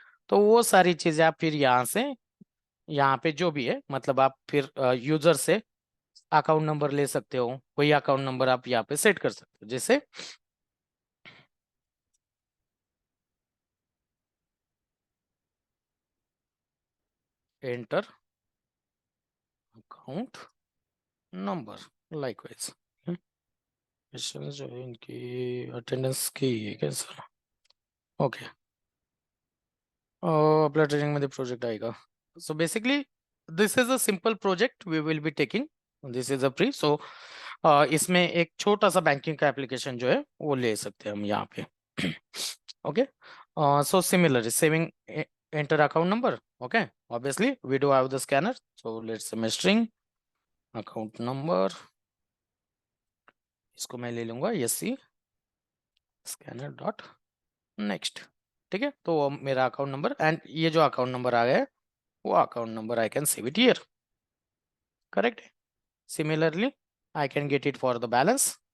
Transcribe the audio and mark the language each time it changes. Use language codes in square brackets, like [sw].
[hi] तो वो सारी चीजें आप फिर यहाँ से यहाँ पे जो भी है, मतलब आप फिर यूजर से अकाउंट नंबर ले सकते हो, कोई अकाउंट नंबर आप यहाँ पे सेट कर सकते हो, जैसे एंटर अकाउंट नंबर, लाइकवाइज जो है इनकी अटेंडेंस की है क्या सर, ओके। [mr] आपल्या ट्रेनिंग मध्ये प्रोजेक्ट आएगा. [en] So basically this is a simple project we will be taking. This is a pre. [hi] सो इसमें एक छोटा सा बैंकिंग का एप्लीकेशन जो है वो ले सकते हैं हम यहाँ पे. [en] Okay. So similarly, saving enter account number. Okay, obviously we do have the scanner. So let's say string account number. [hi] इसको मैं ले लूंगा SC scanner dot next. ठीक है. तो मेरा अकाउंट नंबर एंड ये जो अकाउंट नंबर आ गया है वो account number [en] I can save it here. Correct. Similarly, I can get it for the balance.